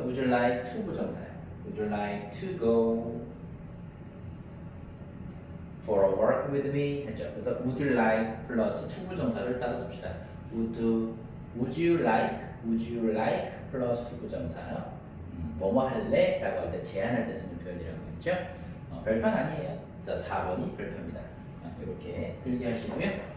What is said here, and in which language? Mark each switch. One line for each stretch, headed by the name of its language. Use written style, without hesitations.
English: Would you like to
Korean: 부정사요.
English: Would you like to go for a walk with me?
Korean: 했죠. 그래서 would you like 플러스 to 부정사를 따로 씁시다.
English: Would you like
Korean: 플러스
English: to
Korean: 부정사요. 뭐뭐 할래? 라고 할 때 제안할 때 쓰는 표현이라고 했죠. 별표는 아니에요. 자, 4번이 별표입니다. 이렇게 필기하시고요.